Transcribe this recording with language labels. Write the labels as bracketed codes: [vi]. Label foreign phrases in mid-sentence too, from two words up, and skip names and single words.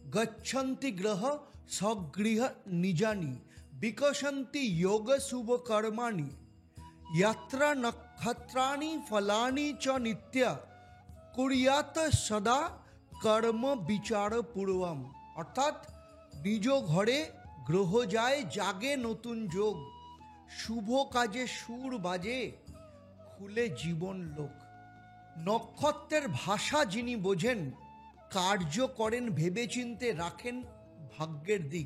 [sa] गच्छन्ति ग्रह स्वगृह निजानि विकसन्ति योग शुभ कर्माणि यत्र नक्षत्राणि फलानि च नित्य कुर्यात सदा কর্ম বিচার পূর্বম। [bn] অর্থাৎ নিজ ঘরে গ্রহ যায় জাগে নতুন যোগ, শুভ কাজে সুর বাজে খুলে জীবন লোক। নক্ষত্রের ভাষা যিনি বোঝেন, কার্য করেন ভেবেচিন্তে রাখেন ভাগ্যের দিক।